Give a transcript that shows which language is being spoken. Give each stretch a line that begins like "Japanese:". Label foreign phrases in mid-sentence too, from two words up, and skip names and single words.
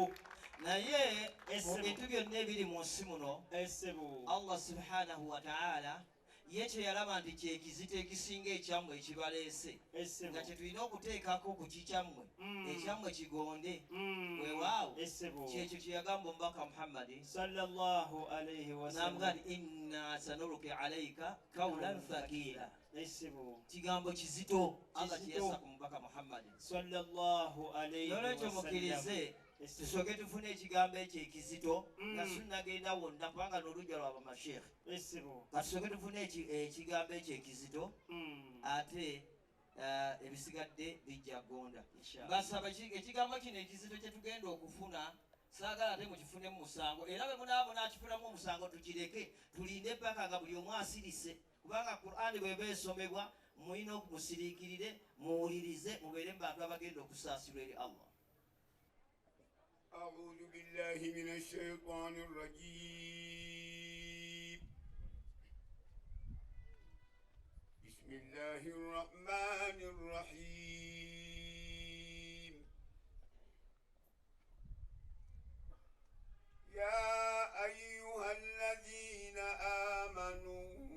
Ganda: naye mu bintu byonna ebiri mu nsi muno essebo
Arabic: الله سبحانه وتعالى
Ganda: ye kyeyalaba nti kyekizito ekisinga ekyammwe ekibaleese nga kyetulina okuteekako ku kikyammwe ekyammwe kigonde weewaawo kyekyo kyeyagamba omubaka Muhammadi
Arabic: صلى الله عليه وسلم إنا سنلقي عليك قولا ثقيلا
Ganda: kigambo kizito Allah kyeyasa ku mubaka Muhammadi
Arabic: صلى الله عليه وسلم
Ganda: nolwekyo mukkirize tusooke tufune ekigambo ekyo ekizito nga sunnagenda wonna kubanga n'olujja lwaba mashekhe katusooke tufune ekigambo ekyo ekizito ate ebisigadde bijja gonda basaba ekigambo kino ekizito kyetugenda okufuna saagala ate mukifunemu musango era bwe munaaba nakifunamu omusango tukireke tulinde paka nga buli omu asirise kubanga Qur'ani bweba esomebwa mulina okumusiriikirire muwulirize mubeere mu bantu abagenda okusaasirwa eri Allah.
Arabic: أعوذ بالله من الشيطان الرجيم بسم الله الرحمن الرحيم يا أيها الذين آمنوا